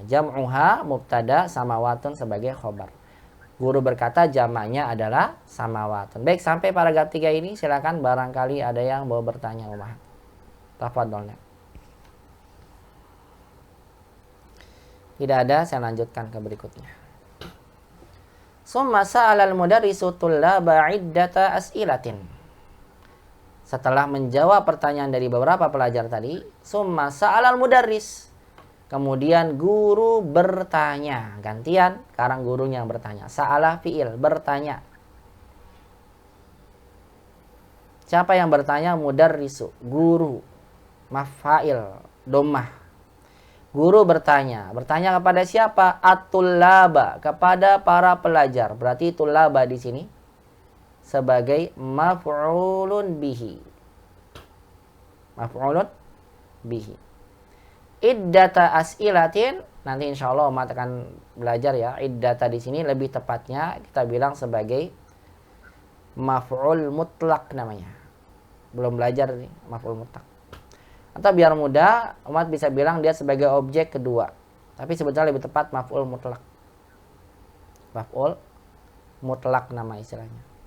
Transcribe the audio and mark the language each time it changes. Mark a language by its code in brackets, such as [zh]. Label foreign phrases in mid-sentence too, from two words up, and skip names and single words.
[ar] جمعها مبتدأ، سماوات [id] sebagai khobar. Guru berkata jamaknya adalah samawatun. Baik, sampai paragraf 3 ini silakan barangkali ada yang mau bertanya ummahat. [ar] تفضلنا. [id] Tidak ada, saya lanjutkan ke berikutnya. [ar] ثم سأل المدرس الطلاب عدة أسئلة. [id] Setelah menjawab pertanyaan dari beberapa pelajar tadi, [ar] ثم سأل المدرس. [id] Kemudian guru bertanya. Gantian, sekarang gurunya yang bertanya. [ar] سأل فعل, [id] bertanya. Siapa yang bertanya? Mudarrisu, guru. [ar] مفعل، ضمة. [id] Guru bertanya. Bertanya kepada siapa? At-tullaba, kepada para pelajar. Berarti tullaba di sini sebagai [ar] مفعول به. مفعول به. عدة أسئلة, [id] nanti [ar] إن شاء الله [id] umat akan belajar ya. Iddata di sini lebih tepatnya kita bilang sebagai [ar] مفعول مطلق [id] namanya. Belum belajar nih [ar] مفعول مطلق. [id] Atau biar mudah, umat bisa bilang dia sebagai objek kedua. Tapi sebetulnya lebih tepat [ar] مفعول مطلق. مفعول مطلق [id] nama istilahnya.